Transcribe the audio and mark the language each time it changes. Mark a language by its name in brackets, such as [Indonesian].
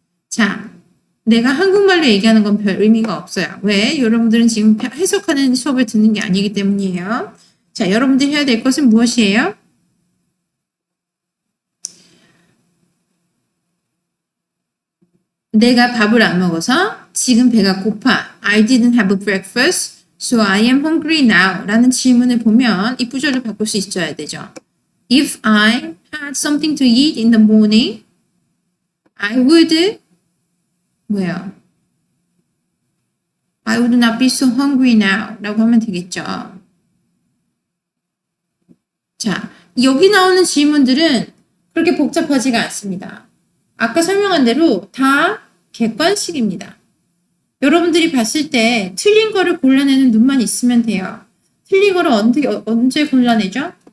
[Korean] 자, 내가 한국말로 얘기하는 건 별 의미가 없어요. 왜? 여러분들은 지금 해석하는 수업을 듣는 게 아니기 때문이에요. 자, 여러분들이 해야 될 것은 무엇이에요? 내가 밥을 안 먹어서 지금 배가 고파. [English] I didn't have a breakfast, so I am hungry now. [Korean] 라는 질문을 보면 이 구절을 바꿀 수 있어야 되죠. [English] If I had something to eat in the morning, I would [Korean] 뭐예요? [English] I would not be so hungry now. [Korean] 라고 하면 되겠죠. 자, 여기 나오는 질문들은 그렇게 복잡하지가 않습니다. 아까 설명한 대로 다 객관식입니다. 여러분들이 봤을 때 틀린 거를 골라내는 눈만 있으면 돼요. 틀린 거를 언제 골라내죠?